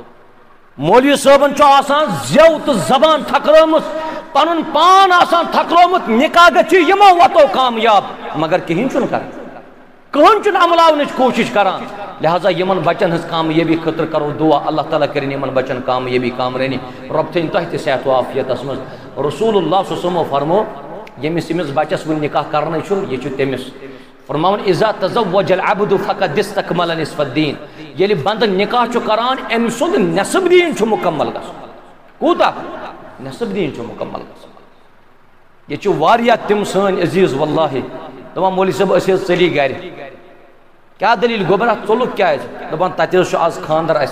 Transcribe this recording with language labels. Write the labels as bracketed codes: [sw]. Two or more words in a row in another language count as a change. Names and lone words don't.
[ks] مولوی صٲبن چھُ آسان زٮ۪و تہٕ زبان تھکرٲمٕژ، پنُن پان آسان تھکرٲومُت، نکاح گژھِ یِمو وتو کامیاب، مگر کہیٖنۍ چھُنہٕ کران، کٕہٕنۍ چھُنہٕ عملاونٕچ کوٗشش کران. لہذا یِمن بچن ہٕنٛز کامیٲبی خٲطرٕ کرو دعا اللہ تعالیٰ کٔرِنۍ یِمن بچن کامیٲبی کامرٲنی، رۄب تھٲیِن تۄہہِ تہِ صحت و عافیتس منٛز. رسول اللہ [ar] صلی اللہ علیہ وسلم [ks] فرمو ییٚمِس ییٚمِس بچس وُنہِ نکاح کرنے چھُ یہِ چھُ تٔمِس فرماون [ar] اذا تزوج العبد فقد استكمل نصف الدین. [ks] ییٚلہِ بندٕ نکاح چھُ کران أمۍ سُنٛد نصف دیٖن چھُ مُکمل گژھان. کوٗتاہ؟ نصف دیٖن چھُ مُکمل گژھان. ییٚتہِ چھِ واریاہ تِم سٲنۍ عزیٖز واللہ دپان مولوی صٲب أسۍ حظ ژٔلی گرِ. کیٛاہ دٔلیٖل گوٚبرا ژوٚلُکھ کیٛازِ؟ دپان تتہِ حظ چھُ آز خانٛدر اَسہِ.